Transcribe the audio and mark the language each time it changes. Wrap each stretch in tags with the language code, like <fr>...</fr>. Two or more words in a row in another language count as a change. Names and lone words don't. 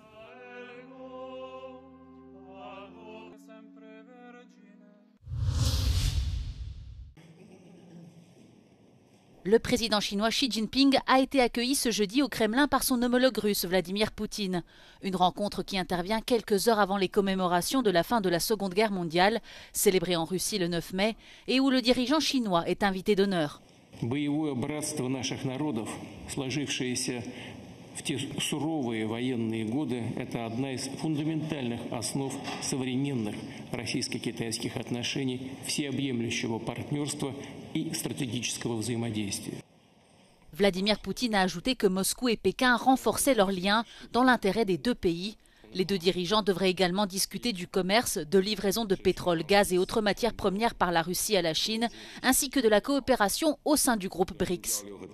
<fr>Le président chinois Xi Jinping a été accueilli ce jeudi au Kremlin par son homologue russe Vladimir Poutine. Une rencontre qui intervient quelques heures avant les commémorations de la fin de la Seconde Guerre mondiale, célébrée en Russie le 9 mai, et où le dirigeant chinois est invité d'honneur.</fr> <ru>В те суровые военные годы это одна из фундаментальных основ современных российско-китайских отношений, всеобъемлющего партнерства и стратегического взаимодействия.</ru> <fr>Vladimir Poutine a ajouté que Moscou et Pékin renforçaient leurs liens dans l'intérêt des 2 pays. Les 2 dirigeants devraient également discuter du commerce, de livraison de pétrole, gaz et autres matières premières par la Russie à la Chine, ainsi que de la coopération au sein du groupe BRICS.</fr>